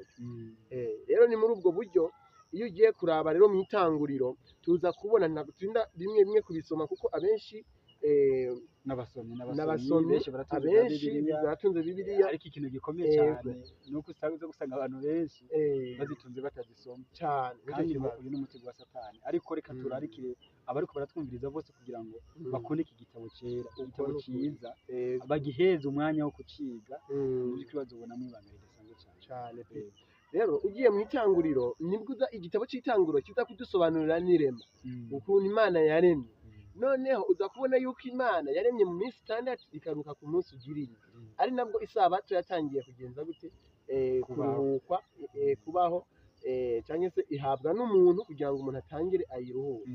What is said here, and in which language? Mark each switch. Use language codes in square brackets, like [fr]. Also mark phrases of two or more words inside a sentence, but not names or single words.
[rn] Rero ni muri ubwo buryo iyo ugiye kuraba rero mu itanguriro tuza kubona, ntabwo turinda bimwe bimwe kubisoma kuko abenshi n'abasomyi abenshi baratunze Bibiliya, ariko ikintu gikomeye cyane ni uko uza gusanga abantu benshi bazitunze batazisoma cyane, kandi uyu ni umutego wa Satani. Ariko reka turarikire abariko baratwumviriza bose kugira ngo bakone iki gitabo cyera, igitabo cyiza, bagiheze umwanya wo kuciga, n'ibyo bazobonamo ibanga ridasanzwe cyane. Rero ugiye mu itanguriro nibwo igitabo cy'itanguriro kiza kudusobanurira n'irema, ukuntu Imana yaremye. Noneho uza kubona yuko Imana yaremye mu minsi 6 ikaruka ku munsi ugirira, ari nabwo isabato yatangiye kugenza gute kuruhukwa, kubaho, cyangwa se ihabwa n'umuntu kugira ngo umuntu atangire ayiruhuke.